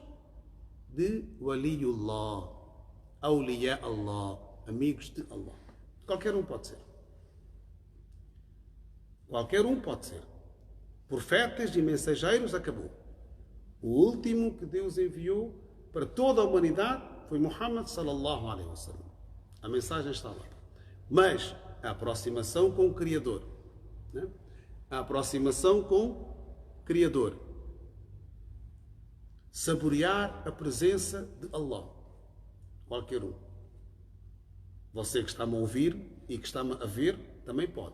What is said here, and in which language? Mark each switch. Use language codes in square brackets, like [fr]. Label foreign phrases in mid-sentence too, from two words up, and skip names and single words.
[pt] De Waliullah, [ar] أولياء الله, [pt] amigos de Allah. Qualquer um pode ser. Qualquer um pode ser. Profetas e mensageiros, acabou. O último que Deus enviou para toda a humanidade foi Muhammad [ar] صلى الله عليه وسلم. [pt] A mensagem está lá. Mas a aproximação com o Criador, né? A aproximação com o Criador. Saborear a presença de Allah. Qualquer um. Você que está-me a ouvir e que está-me a ver, também pode.